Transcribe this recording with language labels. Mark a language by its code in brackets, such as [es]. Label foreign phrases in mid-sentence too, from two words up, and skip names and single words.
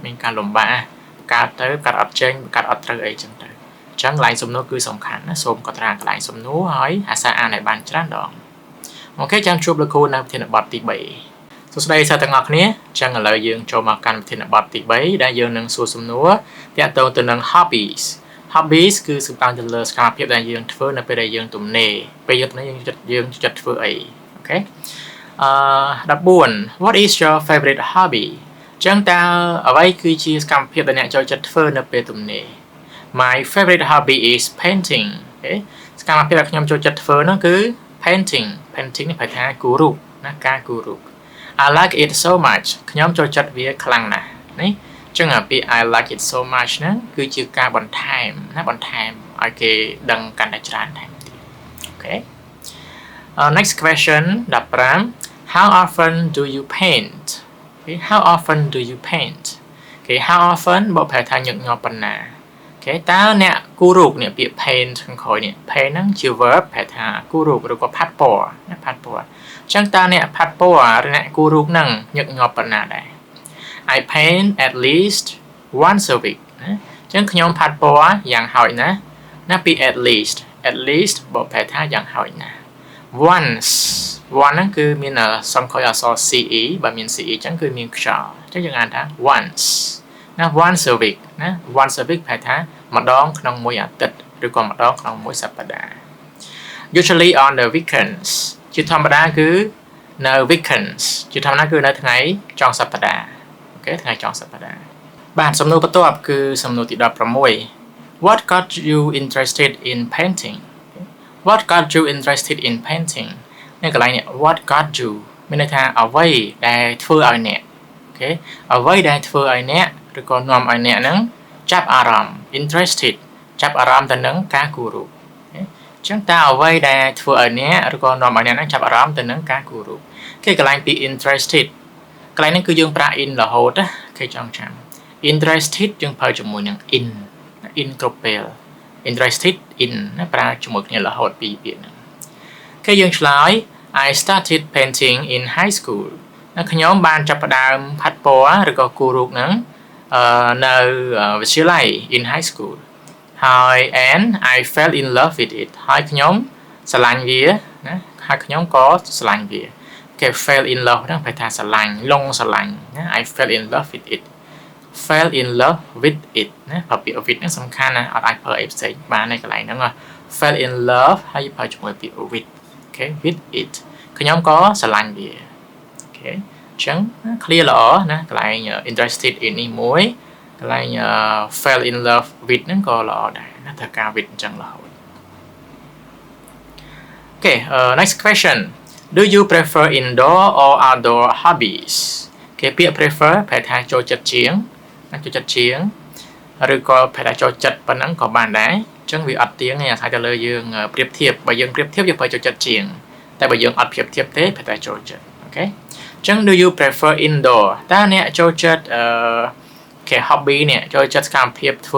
[km] មានការលំបាកបង្កើតទៅបង្កើតអត់ចេញបង្កើតអត់ត្រូវអីចឹងទៅអញ្ចឹងកន្លែងសំណួរគឺសំខាន់ណាសូមកត់ត្រាកន្លែងសំណួរហើយអាសាអានឲ្យបានច្រើនដងអូខេចាំជួបលោកគ្រូនៅប្រធានបទទី3សួស្តីសិស្សទាំងអស់គ្នាអញ្ចឹងឥឡូវយើងចូលមកកាន់ប្រធានបទទី3ដែលយើងនឹងសួរសំណួរទាក់ទងទៅនឹង hobbies គឺសំដៅទៅលើសកម្មភាពដែលយើងធ្វើនៅពេលដែលយើងទំនេរពេលយើងទំនេរយើងចិត្តធ្វើអីអូខេ 14 [en] What is your favorite hobby [km] ចឹងតើអ្វីគឺជាសកម្មភាពដែលអ្នកចូលចិត្តធ្វើនៅពេលទំនេរ [en] My favorite hobby is painting [km] អូខេសកម្មភាពដែលខ្ញុំចូលចិត្តធ្វើនោះគឺ painting នេះប្រែថាគូររូបណាការគូររូប [en] I like it so much [km] ខ្ញុំចូលចិត្តវាខ្លាំងណាស់នេះចឹងពាក្យ [en] I like it so much [km] ហ្នឹងគឺជាការបន្ថែមណាបន្ថែមឲ្យគេដឹងកាន់តែច្រើនថែមទៀតអូខេ [en] Next question [km] 15 [en] How often do you paint okay, How often do you paint okay, How often [km] បកប្រែថាញឹកញាប់ប៉ុណ្ណាokay តើអ្នកគូររូបនេះពាក្យ paint ខាងក្រោយនេះ paint ហ្នឹងជា verb ប្រែថាគូររូ បឬក៏ផាត់ពណ៌ណាផាត់ពណ៌អញ្ចឹងតើអ្នកផាត់ពណ៌ឬអ្នកគូររូបហ្នឹងញឹកញាប់ប៉ុណ្ណាដែរ [en] I paint at least once a [km] week ណាអញ្ចឹងខ្ញុំផាត់ពណ៌យ៉ាងហោចណាស់ណាពី [en] at least [km] បកប្រែថាយ៉ាងហោចណាស់ once ហ្នឹងគឺមានសំខុយអក្សរ ce បើមាន ce អញ្ចឹងគឺមានខ្យល់អញ្ចឹងយើងអានថា once ណា [en] once a week [km] ណា [en] once a week [km] ប្រែថាម្ដងក្នុងមួយអាទិត្យឬក៏ម្ដងក្នុងមួយសប្តាហ៍ [en] usually on the weekends [km] ជាធម្មតាគឺនៅ weekends ជាធម្មតាគឺនៅថ្ងៃចុងសប្តាហ៍អូខេថ្ងៃចុងសប្តាហ៍បាទសំណួរបន្ទាប់គឺសំណួរទី 16 [en] What got you interested in painting What got you interested in painting [km] នេះកន្លែងនេះ [en] What got you [km] មានន័យថាអ្វីដែលធ្វើឲ្យអ្នកអូខេអ្វីដែលធ្វើឲ្យអ្នកឬក៏នាំឲ្យអ្នកហ្នឹងចាប់អារម្មណ៍ interested ចាប់អារម្មណ៍ទៅនឹងការគូររូបអញ្ចឹងតើអ្វីដែលធ្វើឲ្យ អ្នកឬក៏នាំឲ្យអ្នកហ្នឹងចាប់អារម្មណ៍ទៅនឹងការគូររូបគេកន្លែងពី interested កន្លែងហ្នឹងគឺយើងប្រើ in រហូតណាគេចង់ចាំ interested យើងប្រើជាមួយនឹង in គ្រប់ពេល [en] interested in [km] ណាប្រើជាមួយគ្នារហូត ពីរពាក្យហ្នឹងគេយើងឆ្លើយ [en] I started painting in high school [km] ខ្ញុំបានចាប់ផ្ដើមផាត់ពណ៌ឬក៏គូររូបហ្នឹងនៅវិទ្យាល័យ [en] in high school [km] ហើយ and [en] I fell in love with it [km] ហើយខ្ញុំស្រឡាញ់វាណាហើយខ្ញុំក៏ស្រឡាញ់វាគេ [en] fell in love [km] ហ្នឹងប្រែថាស្រ ឡាញ់លងស្រឡាញ់ណា [en] I fell in love with it fell in love with it [km] ណាពាក្យ with ហ្នឹងសំខាន់ណាអត់អាចប្រើអីផ្សេងបាននៅកន្លែងហ្នឹង [en] fell in love [km] ហើយប្រើជាមួយពាក្យ with អូខេ [en] with it [km] ខ្ញុំក៏ស្រឡាញ់វាអូខេអញ្ចឹង clear ល្អណាកន្លែង [en] interested in [km] នេះមួយកន្លែង [en] fell in love with [km] ហ្នឹងក៏ល្អដែរណាត្រូវការ with អញ្ចឹងរហូត អូខេ [en] next question Do you prefer indoor or outdoor hobbies [km] គេពាក្យ prefer ប្រែថាចូលចិត្តជាងចូលចិត្តជាងឬក៏ប្រែថាចូលចិត្តប៉ុណ្ណឹងក៏បានដែរអញ្ចឹងវាអត់ទៀងទេអាស្រ័យទៅលើយើងប្រៀបធៀបបើយើងប្រៀបធៀបយើងប្រើចូលចិត្តជាងតែបើយើងអត់ប្រៀបធៀបទេប្រែថាចូលចិត្តអូខេអញ្ចឹង [en] do you prefer indoor [km] តើអ្នកចូលចិត្តគេ hobby នេះចូលចិត្តសកម្មភាពធ្វើ